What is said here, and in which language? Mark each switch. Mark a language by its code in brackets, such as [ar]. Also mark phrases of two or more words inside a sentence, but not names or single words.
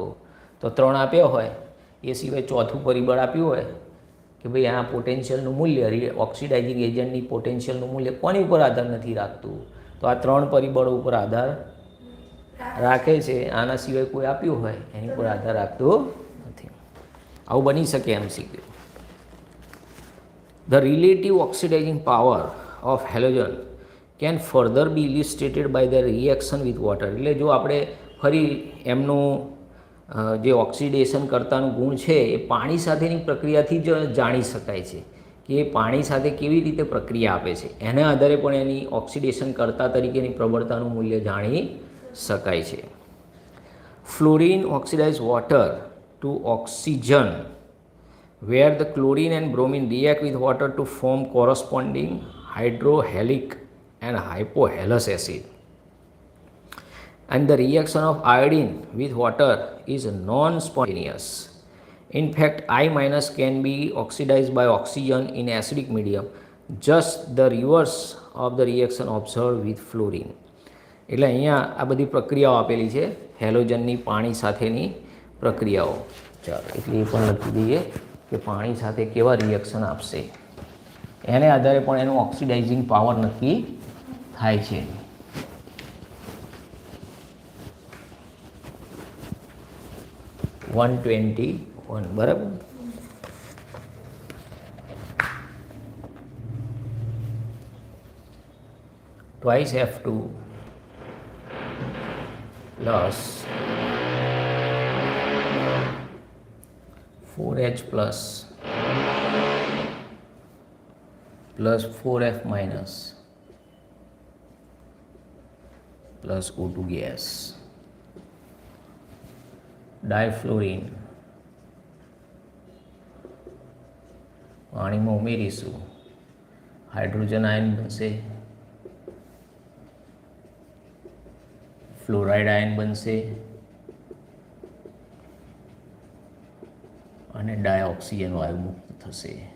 [gu] તો 3 આપ્યો હોય, એ સિવાય ચોથું પરિબળ આપ્યું હોય કે ભાઈ આ પોટેન્શિયલનું મૂલ્ય, [en] oxidizing agentની [gu] પોટેન્શિયલનું મૂલ્ય કોની ઉપર આધાર નથી રાખતું? તો આ 3 પરિબળો ઉપર આધાર રાખે છે. આના સિવાય કોઈ આપ્યું હોય એની પર આધાર રાખતો નથી. આવું બની શકે MCQ. [en] The relative oxidizing power of halogen can further be illustrated by the reaction with water. [gu] એટલે જો આપણે ફરી એમનું જે ઓક્સિડેશન કરતાનું ગુણ છે એ પાણી સાથેની પ્રક્રિયાથી જ જાણી શકાય છે કે એ પાણી સાથે કેવી રીતે પ્રક્રિયા આપે છે. એના આધારે પણ એની ઓક્સિડેશન કરતા તરીકેની પ્રબળતાનું મૂલ્ય જાણી શકાય છે. [en] Fluorine oxidise water to oxygen where the chlorine and bromine react with water to form corresponding hydrohalic and hypohalous acid. And the reaction of iodine with water is non-spontaneous. In fact, I- can be oxidized by oxygen in acidic medium, just the reverse of the reaction observed with fluorine. [gu] એટલે અહીંયા આ બધી પ્રક્રિયાઓ આપેલી છે, હેલોજનની પાણી સાથેની પ્રક્રિયાઓ. ચાલો એટલે એ પણ લખી દઈએ. કે પાણી સાથે કેવા રિએક્શન આપશે, એને આધારે પણ એનું [en] oxidizing power [gu] નક્કી થાય છે. (121) બરાબર. [en] Twice F2 plus 4H plus 4F minus plus O2 gas. [gu] ડાયફ્લોરિન પાણીમાં ઉમેરીશું, [en] hydrogen ion [gu] બનશે, [en] fluoride ion [gu] બનશે અને ડાયઓક્સિજન વાયુ મુક્ત થશે.